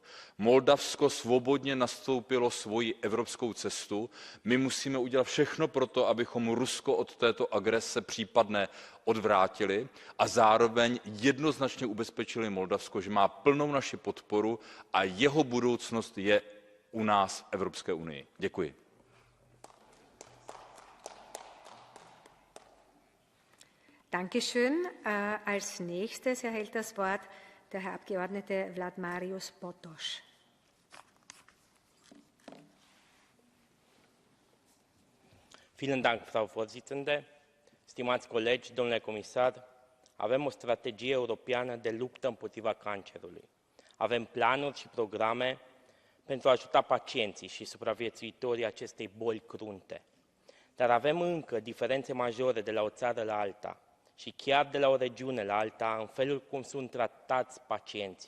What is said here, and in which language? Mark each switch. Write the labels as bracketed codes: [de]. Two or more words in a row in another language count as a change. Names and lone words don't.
[cs] Moldavsko svobodně nastoupilo svoji evropskou cestu, my musíme udělat všechno pro to, abychom Rusko od této agrese případné odvrátili a zároveň jednoznačně ubezpečili Moldavsko, že má plnou naši podporu a jeho budoucnost je u nás v Evropské unii. Děkuji. [de] Dankeschön. Als nächstes erhält das Wort der Herr Abgeordnete Vladimirios Potos. Vielen Dank, Frau Vorsitzende. [ro] Stimați colegi, domnule comisar, avem o strategie europeană de luptă împotriva cancerului. Avem planuri și programe pentru a ajuta pacienții și supraviețuitorii acestei boli crunte. Dar avem încă diferențe majore de la o țară la alta și chiar de la o regiune la alta în felul cum sunt tratați pacienții.